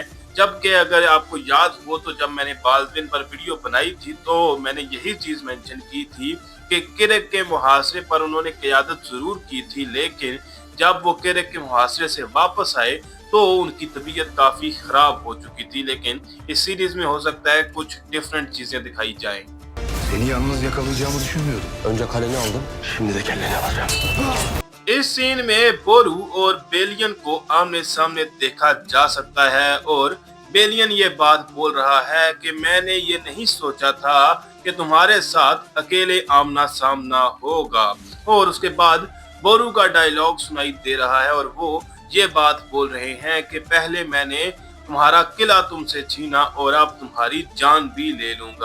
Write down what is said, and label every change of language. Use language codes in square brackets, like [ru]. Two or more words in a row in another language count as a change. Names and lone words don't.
[hi] जबकि अगर आपको याद हो तो जब मैंने बाल्दविन पर वीडियो बनाई थी तो मैंने यही चीज मेंशन की थी कि किरक के मुहासरे पर उन्होंने क़यादत जरूर की थी, लेकिन जब वो किरक के मुहासरे से वापस आए तो उनकी तबीयत काफी खराब हो चुकी थी। लेकिन इस सीरीज में हो सकता है कुछ डिफरेंट चीजें दिखाई जाएं। [tr] Seni yalnız yakalayacağımı düşünmüyordum. Önce kaleni aldım. Şimdi de kelleni alacağım. [hi] इस सीन में बोरू और बेलियन को आमने सामने देखा जा सकता है और बेलियन ये बात बोल रहा है कि मैंने ये नहीं सोचा था कि तुम्हारे साथ अकेले आमना सामना होगा। और उसके बाद बोरू का डायलॉग सुनाई दे रहा है और वो ये बात बोल रहे हैं कि पहले मैंने तुम्हारा किला तुमसे छीना और अब तुम्हारी जान भी ले लूंगा।